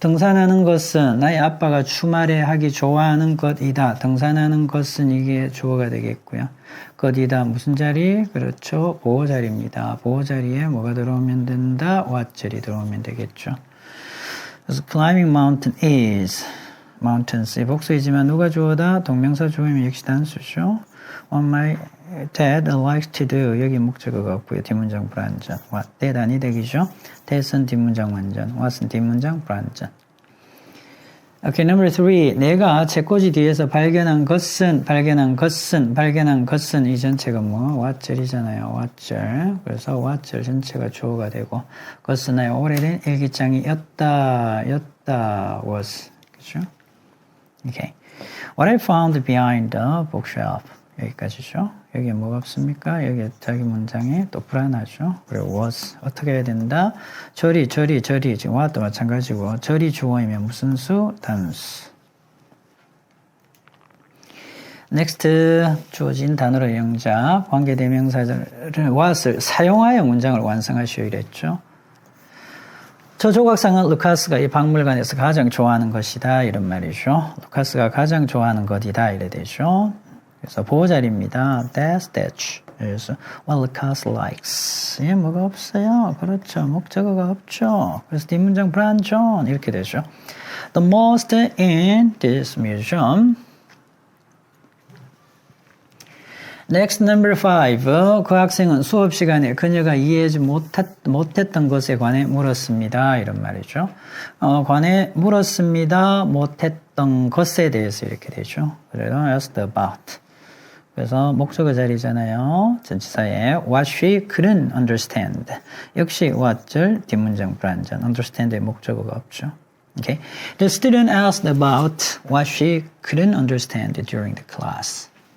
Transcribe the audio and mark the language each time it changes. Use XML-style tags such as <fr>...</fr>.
<ko>등산하는 것은 나의 아빠가 주말에 하기 좋아하는 것이다. 등산하는 것은 이게 주어가 되겠고요. 것이다. 무슨 자리? 그렇죠. 보호 자리입니다. 보호 자리에 뭐가 들어오면 된다? what절이 들어오면 되겠죠.</ko> <en>그래서 climbing mountain is. mountains.</en> <ko>복수이지만 누가 주어다? 동명사 주어이면 역시 단수죠.</ko> <en>What my dad likes to do.</en> <ko>여기 목적어가 없고요. 뒷문장 불완전.</ko> <en>What dad</en> <ko>아니 되기죠. that은 뒷문장 완전. what은 뒷문장 불완전.</ko> <en>Okay, number 3.</en> <ko>내가 책꽂이 뒤에서 발견한 것은 이 전체가 뭐? what절이잖아요. what절. 그래서 what절 전체가 주어가 되고 것은 나의 오래된 일기장이었다.</ko> <en>was. 그죠? Okay. What I found behind the bookshelf.</en> <ko>여기까지죠. 여기에 뭐가 없습니까? 여기에 자기 문장에 또 불안하죠. 그리고 was 어떻게 해야 된다? 절이 지금 what도 마찬가지고 절이 주어이면 무슨 수? 단수. next 주어진 단어로 영작 관계대명사를 what을 사용하여 문장을 완성하시오 이랬죠. 저 조각상은 루카스가 이 박물관에서 가장 좋아하는 것이다 이런 말이죠. 루카스가 가장 좋아하는 것이다 이래 되죠. 그래서 보호자리입니다.</ko> <en>That statue is what Lucas likes.</en> <ko>예, 뭐가 없어요. 그렇죠. 목적어가 없죠. 그래서 뒷문장 branch on 이렇게 되죠.</ko> <en>The most in this museum. Next number 5.</en> <ko>그 학생은 수업 시간에 그녀가 이해하지 못했던 것에 관해 물었습니다. 이런 말이죠. 관해 물었습니다. 못했던 것에 대해서 이렇게 되죠.</ko> <en>그래서 asked about.</en> <ko>그래서 목적어 자리잖아요.</ko> <en>전치사에 what she couldn't understand.</en> <ko>역시 what을 뒷문장 불완전. understand의 목적어가 없죠.</ko> <en>Okay. The student asked about what she couldn't understand during the class.</en>